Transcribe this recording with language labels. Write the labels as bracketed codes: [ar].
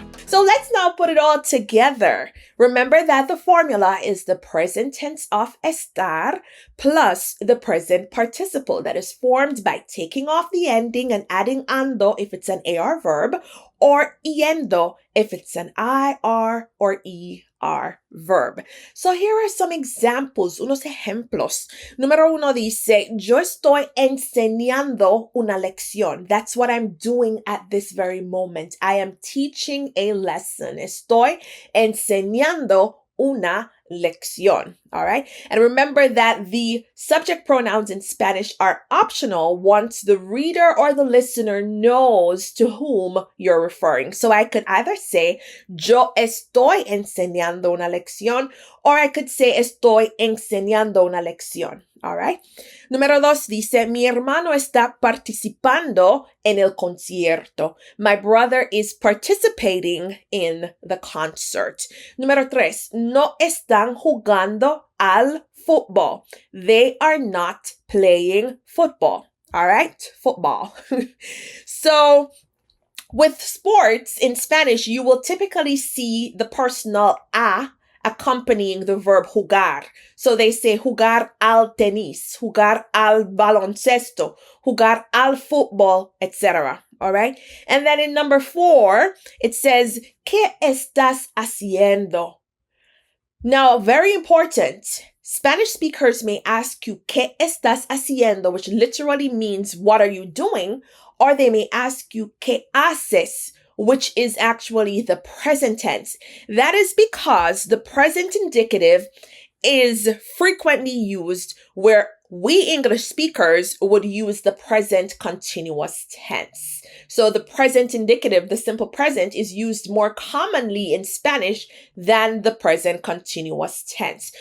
[en] So let's now put it all together. Remember that the formula is the present tense of estar plus the present participle that is formed by taking off the ending and adding ando if it's an AR verb, or yendo if it's an IR or ER verb. So here are some examples, [es] unos ejemplos. Número uno dice, yo estoy enseñando una lección. [en] That's what I'm doing at this very moment. I am teaching a lesson. [es] Estoy enseñando una lección. [en] All right. And remember that the subject pronouns in Spanish are optional once the reader or the listener knows to whom you're referring. So I could either say, [es] yo estoy enseñando una lección, [en] or I could say, [es] estoy enseñando una lección. [en] All right. [es] Número dos dice, mi hermano está participando en el concierto. [en] My brother is participating in the concert. [es] Número tres, no están jugando al football. [en] They are not playing football. All right. Football. So with sports in Spanish, you will typically see the personal a accompanying the verb jugar. So they say [es] jugar al tenis, jugar al baloncesto, jugar al football, etc. [en] All right. And then in number 4, it says, [es] ¿Qué estás haciendo? [en] Now, very important. Spanish speakers may ask you, [es] ¿Qué estás haciendo? [en] Which literally means, what are you doing? Or they may ask you, [es] ¿Qué haces? [en] Which is actually the present tense. That is because the present indicative is frequently used where we English speakers would use the present continuous tense. So the present indicative, the simple present, is used more commonly in Spanish than the present continuous tense.